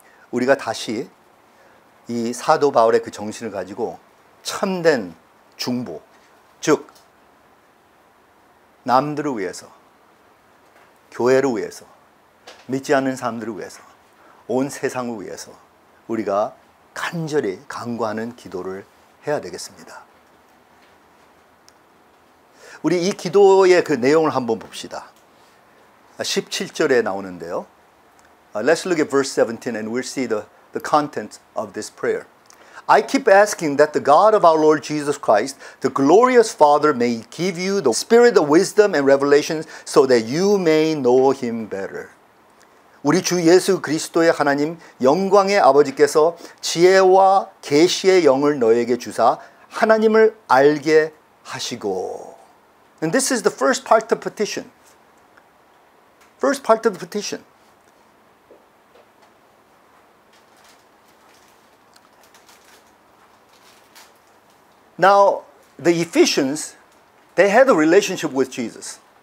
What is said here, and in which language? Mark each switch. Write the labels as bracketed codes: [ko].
[ko] 우리가 다시 이 사도 바울의 그 정신을 가지고 참된 중보, 즉 남들을 위해서, 교회를 위해서, 믿지 않는 사람들을 위해서, 온 세상을 위해서 우리가 간절히 간구하는 기도를 해야 되겠습니다. 우리 이 기도의 그 내용을 한번 봅시다. 17절에 나오는데요. [en] Let's look at verse 17 and we'll see the content of this prayer. I keep asking that the God of our Lord Jesus Christ, the glorious Father, may give you the spirit of wisdom and revelation so that you may know Him better. [ko] 우리 주 예수 그리스도의 하나님 영광의 아버지께서 지혜와 계시의 영을 너에게 주사 하나님을 알게 하시고. [en] And this is the first part of petition. First part of the petition. Now, the Ephesians, they had a relationship with Jesus.